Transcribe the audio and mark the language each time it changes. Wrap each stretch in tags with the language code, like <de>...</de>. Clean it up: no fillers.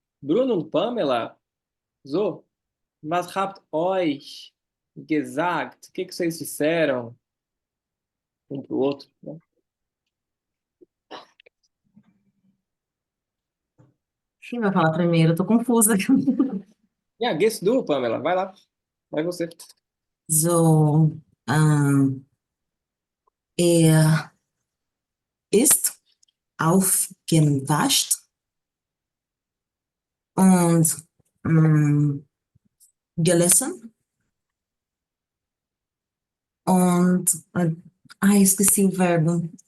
<de>Bruno und Pamela, so, was habt euch gesagt?</de> <pt>O que vocês disseram um pro outro, né? Quem vai falar primeiro? Eu tô confusa.</pt> <de>Ja, gehst du,</de> <pt>Pamela? Vai lá. Vai você.</pt> <de>So, er ist aufgewacht und gelesen und,</de> <pt>esqueci o verbo.</pt>